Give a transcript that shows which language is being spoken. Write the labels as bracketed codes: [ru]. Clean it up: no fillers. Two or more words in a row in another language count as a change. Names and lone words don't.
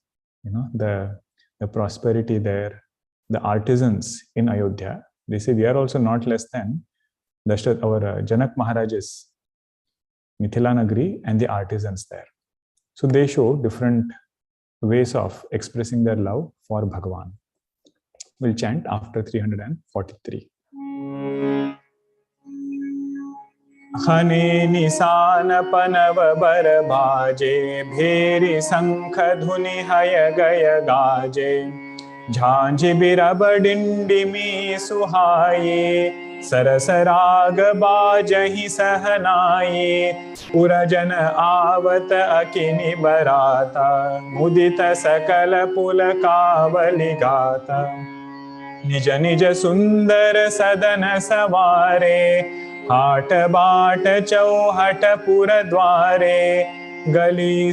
[en] You know, the prosperity there, the artisans in Ayodhya, they say we are also not less than our Janak Maharaj's Mithila Nagari and the artisans there. So they show different ways of expressing their love for Bhagavan. We'll chant after 343. [awa] हनें निसान पनव बर बाजे भेरि संख धुनि हय गय गाजे झाँझि बिरव डिंडिमीं सुहाई सरसराग बाजहि सहनाये पुरजन आवत अकिनि बराता मुदित सकल पुलकावलि गाता निज निज सुंदर सदन सवारे हाट बाट चौहट पुर द्वारे, गली